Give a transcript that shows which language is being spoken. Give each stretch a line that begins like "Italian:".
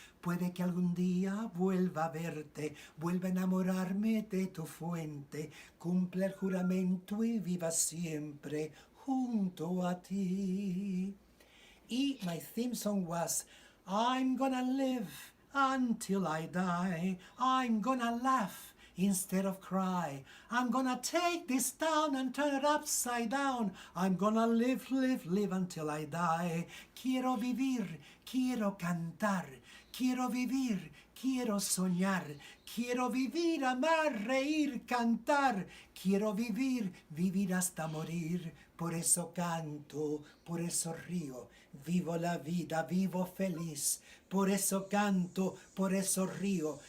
Spanish: Puede que algún día vuelva a verte, vuelva a enamorarme de tu fuente, cumpla el juramento y viva siempre junto a ti.
English: Y my theme song was, I'm gonna live until I die. I'm gonna laugh instead of cry. I'm gonna take this town and turn it upside down. I'm gonna live, live, live until I die.
Spanish: Quiero vivir, quiero cantar. Quiero vivir, quiero soñar, quiero vivir, amar, reír, cantar. Quiero vivir, vivir hasta morir. Por eso canto, por eso río. Vivo la vida, vivo feliz. Por eso canto, por eso río.